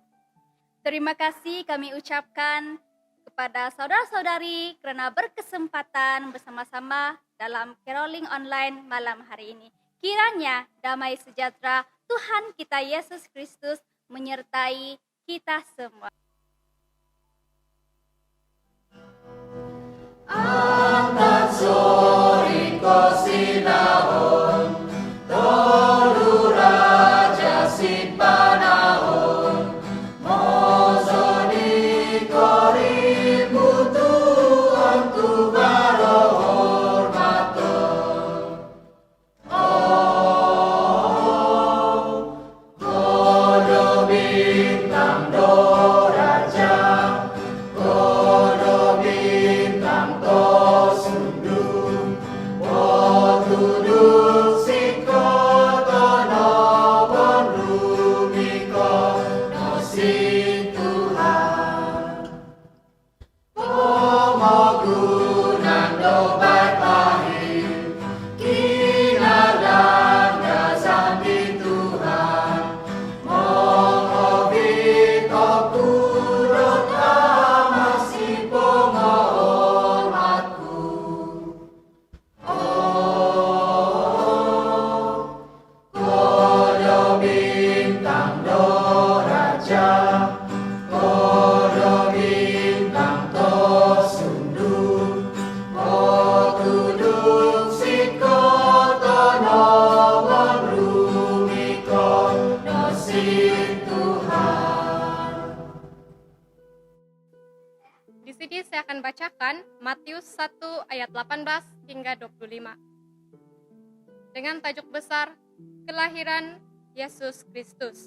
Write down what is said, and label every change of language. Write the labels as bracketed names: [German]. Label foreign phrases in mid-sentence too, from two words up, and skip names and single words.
[Malay] Terima kasih kami ucapkan kepada saudara-saudari karena berkesempatan bersama-sama dalam caroling online malam hari ini. Kiranya damai sejahtera Tuhan kita Yesus Kristus menyertai kita semua. [Central Dusun] Angkat sori kosinahon, tolu raja simpanahon, mozoni kori butu antu baro hormaton. Oh, kodo bintang do raja, kodo bintang to sundung, o duduk siko tono bonrumiko no si Tuhan. Pomogunan do baik pahit, kinalan gazam di Tuhan, mongobit okurot amasi penghormatku. Oh, kodo bintang do raja, kodo bintang to sundung, o duduk siko tono bonrumiko no si Tuhan. [Malay] Di sini saya akan bacakan Matius 1 ayat 18 hingga 25. Dengan tajuk besar Kelahiran Yesus Kristus.